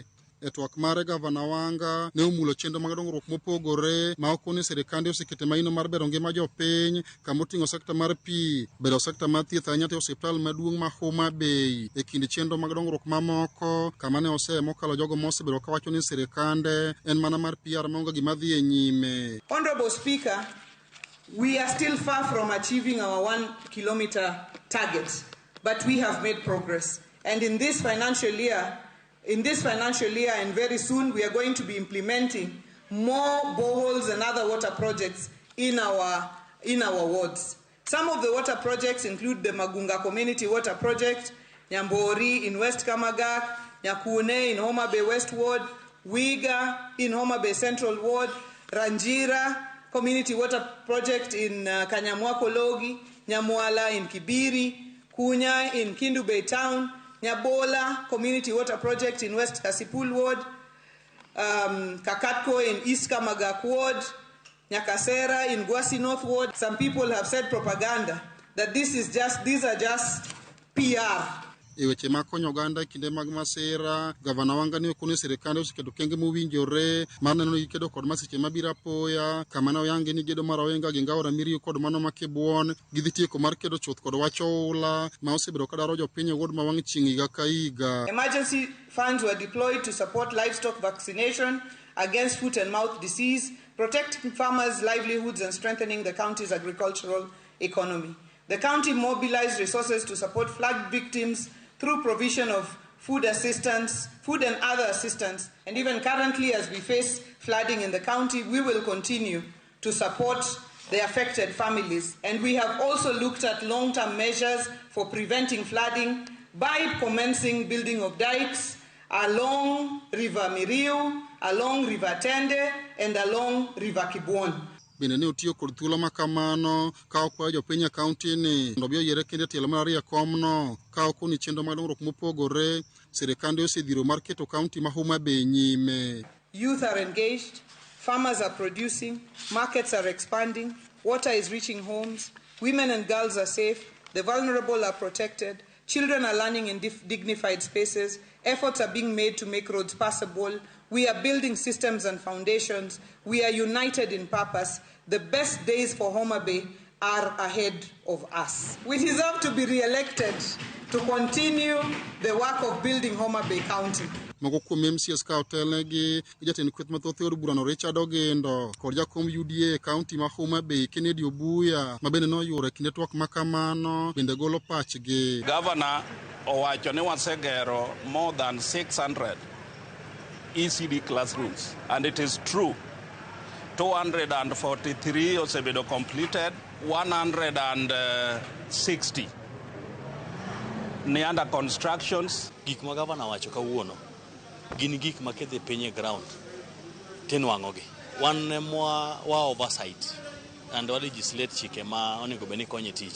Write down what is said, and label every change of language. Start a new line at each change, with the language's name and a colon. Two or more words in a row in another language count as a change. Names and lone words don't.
Luo (Kenya and Tanzania): E twak mare Gavana Wanga ne omulo chenro mag dongruok mopogore ma okone sirikande osekete maino mar bero ngima jopiny kama oting'o sekta mar pi, bero sekta mar thieth ahinya to osiptal maduong' ma Homa Bay. E kind chenro mag dongruok mamoko kama ne mokalo jogo mosebedo ka wacho ni sirikande en mana mar PR maonge gima dhi e nyime.
English: Honorable Speaker, we are still far from achieving our 1 kilometer target, but we have made progress. And in this financial year and very soon, we are going to be implementing more boreholes and other water projects in our wards. Some of the water projects include the Magunga Community Water Project, Nyambori in West Kamagak, Nyakune in Homa Bay West Ward, Wiga in Homa Bay Central Ward, Ranjira Community Water Project in Kanyamwako Logi, Nyamwala in Kibiri, Kunya in Kindu Bay Town, Nyabola Community Water Project in West Kasipul Ward, Kakatko in East Kamagak Ward, Nyakasera in Gwasi North Ward. Some people have said propaganda that these are just PR.
Luo (Kenya and Tanzania): E weche ma konyo oganda kinde mag masira, Gavana Wanga ne okone sirikande oseketo kenge mowinjore mar neno ni kedo kod masiche mabiro apoya, kama ne oyangi ni gedo mar Owenga gi Ngao Ramiriyo kod mano ma Kibuon gidhi tieko mar kedo chuth kod wach oula ma osebedo ka daro jopiny e wuod ma wang' chieng' higa ka higa.
English: Emergency funds were deployed to support livestock vaccination against foot and mouth disease, protecting farmers' livelihoods and strengthening the county's agricultural economy. The county mobilized resources to support flood victims through provision of food and other assistance. And even currently, as we face flooding in the county, we will continue to support the affected families. And we have also looked at long-term measures for preventing flooding by commencing building of dikes along River Miriu, along River Tende, and along River Kibuon.
Luo (Kenya and Tanzania): Bende ne otiyo kod thuolo makamano ka okwayo jopiny e kaunti ni mondo obi oyiere kende tielo mar ariyo komno ka okoni chenro mag dongruok mopogore sirikande osedhiro mar keto kaunti ma Homa Bay nyime.
English: Youth are engaged, farmers are producing, markets are expanding, water is reaching homes, women and girls are safe, the vulnerable are protected, children are learning in dignified spaces, efforts are being made to make roads passable. We are building systems and foundations. We are united in purpose. The best days for Homa Bay are ahead of us. We deserve to be re-elected to continue the work of building Homa Bay County.
Luo (Kenya and Tanzania): Moko kuom MCS ka otelnegi jatend kweth mathoth e od burano Richard Ogendo kod jakom UDA e kaunti ma Homa Bay Kennedy Obuya ma bende noyuoro e kinde twak makamano bende golo pachgi.
English: Governor
Luo (Kenya and Tanzania): owacho ni wasegero
English: more than 600 ECD classrooms, and it is true.
Luo (Kenya and Tanzania): 243 osebedo completed, 160 ni
English: under constructions.
Luo (Kenya and Tanzania): Gik ma gavana wacho kawuono gin gik ma kedhi piny e ground tinwang'ogi. Wan wa
English: oversight and
Luo (Kenya and Tanzania): wa legislate chike ma onego bed ni konye tich.